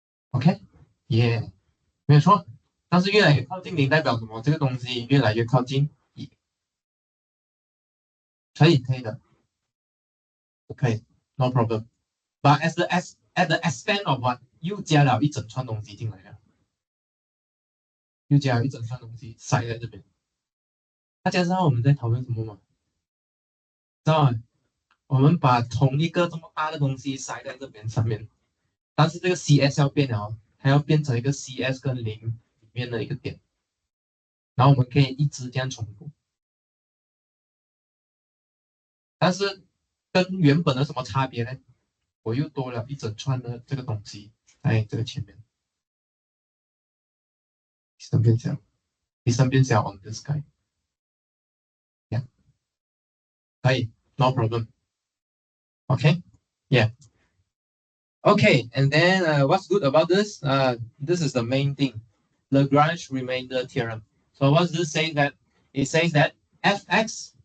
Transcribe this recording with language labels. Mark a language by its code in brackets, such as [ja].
[zh] OK， 耶，没有错。但是越来越靠近零代表什么？这个东西越来越靠近1。可以的，可以 [en] ，no problem。But at the expense of what？ [zh] 又加了一整串东西进来了，又加了一整串东西塞在这边。大家知道我们在讨论什么吗？知道吗？我们把同一个这么大的东西塞在这边上面，但是这个 CS 要变了它要变成一个 CS 跟0里面的一个点，然后我们可以一直这样重复。但是跟原本的什么差别呢？我又多了一整串的这个东西在这个前面。你身边小 [en] on this guy， yeah， [zh] 可以 [en] ，no problem。 Okay, yeah. Okay, and then what's good about this? This is the main thing, Lagrange remainder theorem. So what does this say? That it says that fx